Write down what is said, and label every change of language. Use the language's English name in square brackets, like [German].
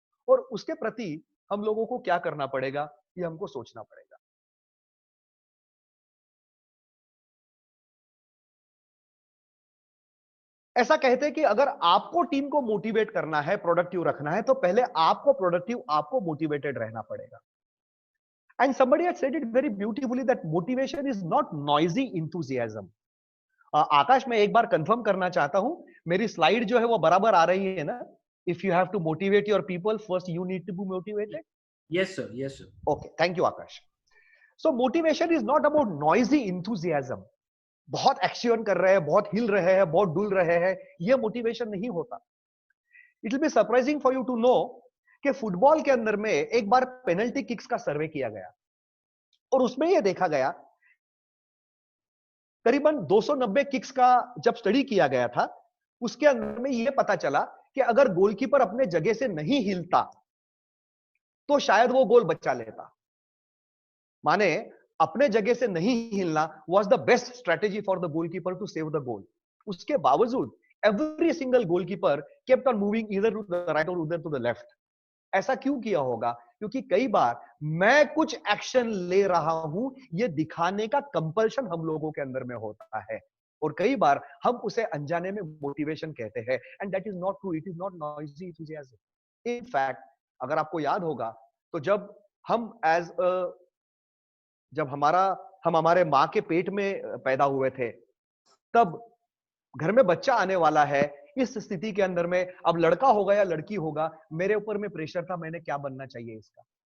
[Hindi] और उसके प्रति हम लोगों को क्या करना पड़ेगा, ये हमको सोचना पड़ेगा. ऐसा कहते हैं कि अगर आपको टीम को मोटिवेट करना है, प्रोडक्टिव रखना है, तो पहले आपको प्रोडक्टिव, आपको मोटिवेटेड रहना पड़ेगा. [English] And somebody had said it very beautifully that motivation is not noisy enthusiasm. [Hindi] आकाश, मैं एक बार कंफर्म करना चाहता हूं, मेरी स्लाइड जो है वो बराबर आ रही है ना? [English] If you have to motivate your people, first you need to be motivated. Yes sir, yes sir. Okay, thank you Akash. So motivation is not about noisy enthusiasm. [Hindi] बहुत एक्शन कर रहे हैं, बहुत हिल रहे हैं, बहुत डुल रहे हैं, ये मोटिवेशन नहीं होता. [English] it will be surprising for you to know [Hindi] कि फुटबॉल के अंदर में एक बार पेनल्टी किक्स का सर्वे किया गया और उसमें यह देखा गया, करीबन 290 किक्स का जब स्टडी किया गया था, उसके अंदर में यह पता चला कि अगर गोलकीपर अपने जगह से नहीं हिलता तो शायद वो गोल बचा लेता। माने अपने जगह से नहीं हिलना [English] was the best strategy for the goalkeeper to save the goal. [Hindi] उसके बावजूद [English] every single goalkeeper kept on moving either to the right or either to the left. [Hindi] ऐसा क्यों किया होगा? क्योंकि कई बार मैं कुछ एक्शन ले रहा हूं, ये दिखाने का कंपल्शन हम लोगों के अंदर में होता है और कई बार हम उसे अनजाने में मोटिवेशन कहते हैं [English] And that is not true, it is not noisy enthusiasm. [Hindi] In fact अगर आपको याद होगा तो जब हम जब हम हमारे माँ के पेट में पैदा हुए थे, तब घर में बच्चा आने वाला है, इस स्थिति के अंदर में अब लड़का होगा या लड़की होगा, मेरे ऊपर में प्रेशर था, मैंने क्या बनना चाहिए इसका।